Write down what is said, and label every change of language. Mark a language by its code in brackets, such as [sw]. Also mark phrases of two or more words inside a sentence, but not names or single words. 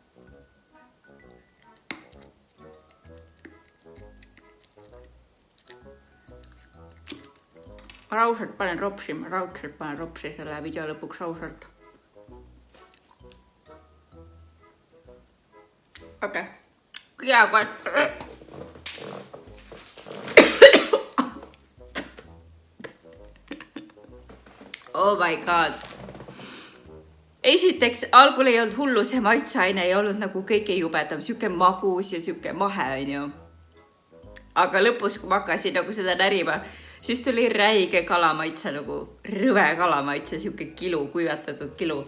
[et] Ma raudselt panen ropsi selle video lõpuks raudselt. Okei. Jäägu, et [en] oh my god. [et] Esiteks, algul ei olnud hullu, see maitseaine ei olnud nagu kõige jubedam, siuke magus ja siuke mahe on ju. Aga lõpus, kui ma hakkasin nagu seda närima, siis tuli räige kalamaitse, nagu rõve kalamaitse, siuke kilu, kuivatatud kilu.